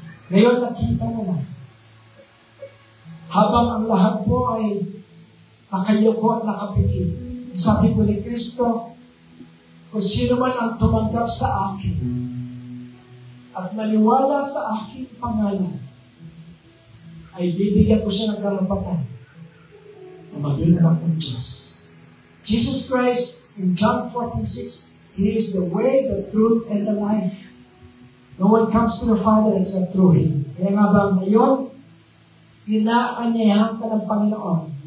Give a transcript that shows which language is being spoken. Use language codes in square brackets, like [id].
[tl] Ngayon, nakita mo na. Habang ang lahat po ay nakayuko at nakapikit. Sabi po ni Kristo, kung sino man ang tumanggap sa akin at maniwala sa aking pangalan, ay bibigyan ko siya ng karapatan na maging anak ng Diyos. [en] Jesus Christ, in John 14:6, He is the way, the truth, and the life. No one comes to the Father except through Him. [tl] Kaya nga ba ngayon, inaanyayahan ka ng Panginoon.